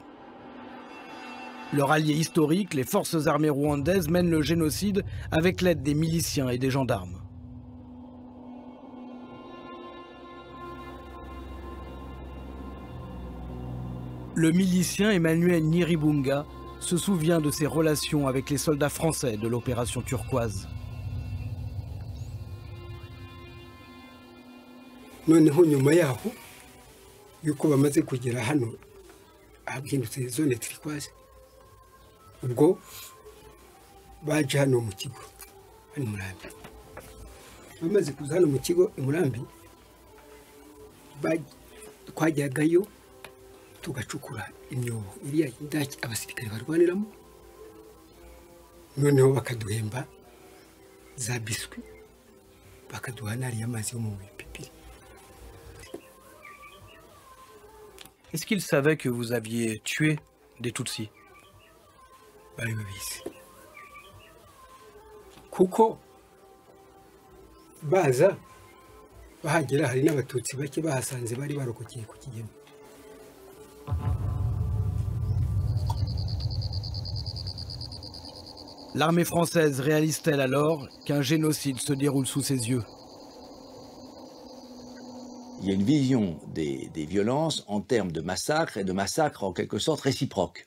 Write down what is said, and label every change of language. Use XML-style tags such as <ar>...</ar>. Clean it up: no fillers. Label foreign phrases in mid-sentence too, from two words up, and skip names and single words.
<fr>Leur allié historique, les forces armées rwandaises, mènent le génocide avec l'aide des miliciens et des gendarmes. Le milicien Emmanuel Nyiribunga se souvient de ses relations avec les soldats français de l'opération turquoise.</fr> <rw>noneho nyuma yaho yuko bamaze kugera hano ahindutse</rw> <fr>zone turquoise</fr> <rw>ubwo baje hano mu kigo hano Murambi bamaze kuza hano mu kigo Murambi twajyagayo tugacukura imyobo iriya indaki abasirikare barwaniramo noneho bakaduhemba za biswi bakaduha nari amazi yo mu pipiri.</rw> <fr>Est-ce qu'il savait que vous aviez tué des Tutsis?</fr> <rw>Bari babizi kuko baza bahagera hari n'abatutsi bake bahasanze bari barokokeye ku Kigeme.</rw> <fr>L'armée française réalise-t-elle alors qu'un génocide se déroule sous ses yeux? Il y a une vision des violences en termes de massacres et de massacres en quelque sorte réciproques.</fr>